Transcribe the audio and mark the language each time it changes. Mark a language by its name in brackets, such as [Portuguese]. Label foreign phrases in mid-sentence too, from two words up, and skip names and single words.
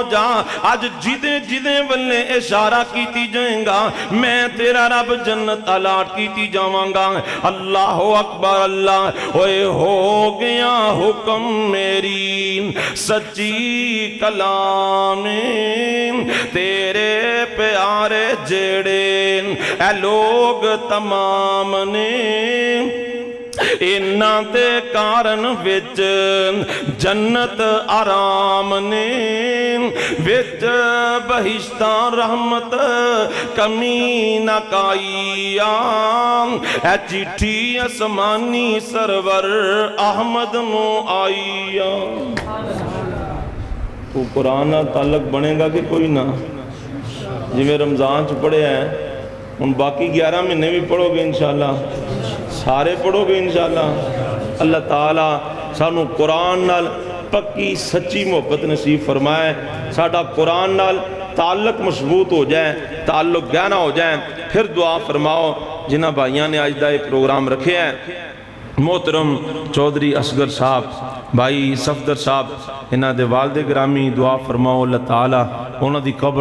[Punjabi] ਜਾ ਅੱਜ ਜਿਹਦੇ ਜਿਹਦੇ ਵੱਲੇ ਇਸ਼ਾਰਾ ਕੀਤੀ ਜਾਏਗਾ ਮੈਂ ਤੇਰਾ ਰੱਬ ਜੰਨਤ ਅਲਾਟ ਕੀਤੀ ਜਾਵਾਂਗਾ [Arabic] الله أكبر [Punjabi] ਅੱਲਾਹ ਓਏ ਹੋ ਗਿਆ ਹੁਕਮ ਮੇਰੀ ਸੱਚੀ ਕਲਾਮੇ ਤੇਰੇ ਪਿਆਰੇ ਜੇੜ੍ਹੇ ਐ ਲੋਗ ਤਮਾਮ ਨੇ ਇਨ੍ਹਾਂ ਦੇ ਕਾਰਣ ਵਿਚ ਜੰਨਤ ਆਰਾਮ ਨੇ ਵਿਚ ਬਹਿਸ਼ਤਾਂ ਰਹਿਮਤ ਕਮੀ ਨ ਕਾਈਆ ਐ ਚਿੱਠੀ ਅਸਮਾਨੀ ਸਰਵਰ ਅਹਿਮਦ ਨੂੰ ਆਈਆ ਵੋ ਕੁਰਾਨ ਨਾਲ ਤਾਲੁੱਕ ਬਨੇਗਾ ਕਿ ਕੋਈ ਨਾ ਜਿਵੇਂ ਰਮਜ਼ਾਨ ਚ ਪੜ੍ਹਿਆ ਹੈ ਹੁਣ ਬਾਕੀ 11 ਮਹੀਨੇ ਭੀ ਪੜ੍ਹੋਗੇ [Arabic] إن شاء الله [Punjabi] ਸਾਰੇ ਪੜ੍ਹੋਗੇ [Arabic] إن شاء الله [Punjabi] ਅੱਲਾਹ ਤਾਲਾ ਸਾਨੂੰ ਕੁਰਾਨ ਨਾਲ ਪੱਕੀ ਸੱਚੀ ਮੋਹੱਬਤ ਨਸੀਬ ਫਰਮਾਏ ਸਾਡਾ ਕੁਰਾਨ ਨਾਲ ਤਾਲੁੱਕ ਮਜਬੂਤ ਹੋ ਜਾਏ ਤਾਲੁੱਕ ਗਹਿਰਾ ਹੋ ਜਾਏ ਫਿਰ ਦੁਆ ਫਰਮਾਓ ਜਿਨ੍ਹਾਂ ਭਾਈਓਂ ਨੇ ਅਜ ਦਾ ਯੇ ਪ੍ਰੋਗਰਾਮ ਰੱਖੇ ਹੈ ਮੋਹਤਰਮ ਚੌਧਰੀ ਅਸਗਰ ਸਾਹਬ ਭਾਈ ਸਫਦਰ ਸਾਹਬ ਇਨ੍ਹਾਂ ਦੇ ਵਾਲਿਦ ਗ੍ਰਾਮੀ ਦੁਆ ਫਰਮਾਓ ਅੱਲਾਹ ਤਾਲਾ ਉਨ੍ਹਾਂ ਦੀ ਕਬਰ